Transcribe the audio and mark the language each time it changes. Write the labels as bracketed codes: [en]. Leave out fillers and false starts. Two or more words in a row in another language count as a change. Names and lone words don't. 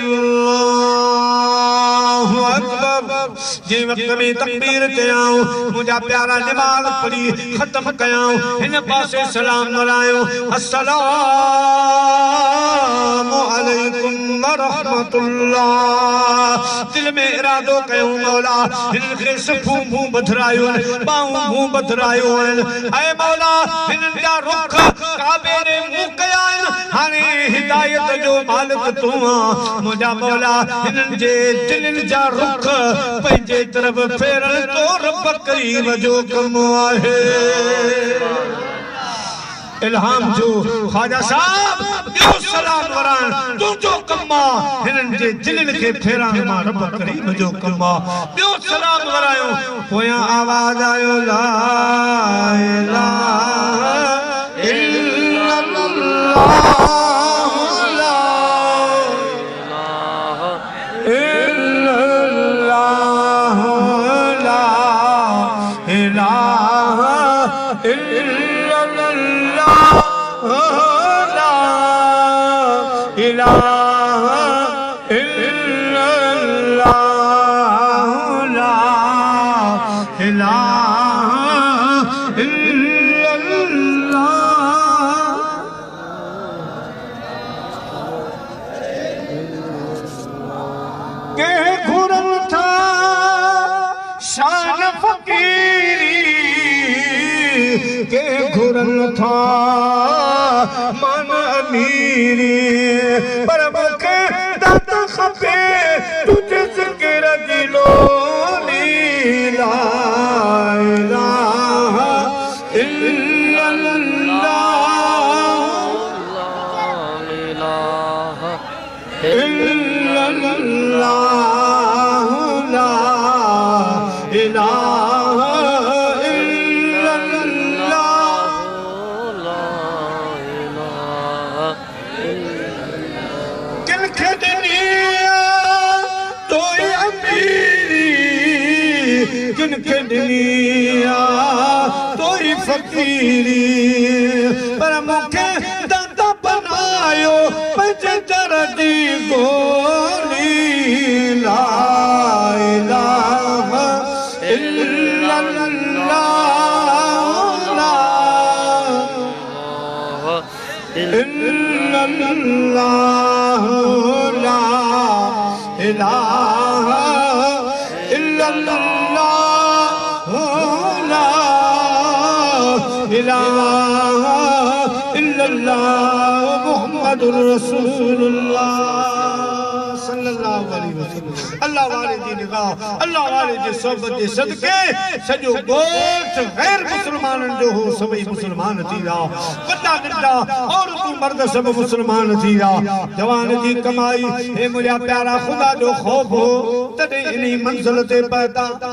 [ar] الله أكبر [sd] जंहिं वक़्त में तकबीर ते आऊं मुंहिंजा प्यारा नमाज़ पढ़ी ख़त्म कयाऊं हिन पासे सलाम मरायो [ar] السلام عليكم ورحمة الله [sd] दिल में इरादो कयूं मौला हिन खे सिफ़ूं मुंहुं बदिरायूं बाहूं मुंहुं बदिरायूं आहिनि ऐं मौला हिननि जा रुख काबे ॾे मुंहुं कया आहिनि हाणे हिदायत जो मालिक तूं आहीं मुंहिंजा मौला हिननि जे दिलनि जा रुख पंहिंजे तरफ़ फेरण तो रब करीम जो कमु आहे इल्हाम जो ख्वाजा साहब ॿियो सलाम वराइण तुंहिंजो कमु आहे हिननि जे दिलनि खे फेराइण मां रब करीम जो कमु आहे ॿियो सलाम वरायो पोयां आवाज़ आयो ला [ar] إله إلا الله لا إله إلا الله إله إلا الله لا إله إلا الله [sd] के घुरन था शान फकीरी के घुरन था मन अमीरी पर मूंखे दात खपे तुझे ज़िक्र जी लोली ला [ar] إله إلا الله إلا الله لا [sd] इलाहा किनखे दुनिया तोई फकीरी पर मूंखे दाता बनायो पंहिंजे दर जी गोली ला [ar] إله إلا الله لا إلا الله لا إله إلا الله إله إلا الله محمد رسول الله صلى الله عليه وسلم [sd] अल्लाह वाले जी निगाह अल्लाह वाले जी सोबत जे सदके सॼो ॻोठ गैर मुसलमाननि जो हो सभई मुसलमान थी विया वॾा नंढा औरतूं मर्द सभु मुसलमान थी विया जवान जी कमाई हे मुंहिंजा प्यारा ख़ुदा जो ख़ौफ हो तॾहिं इन मंज़िल ते पहुता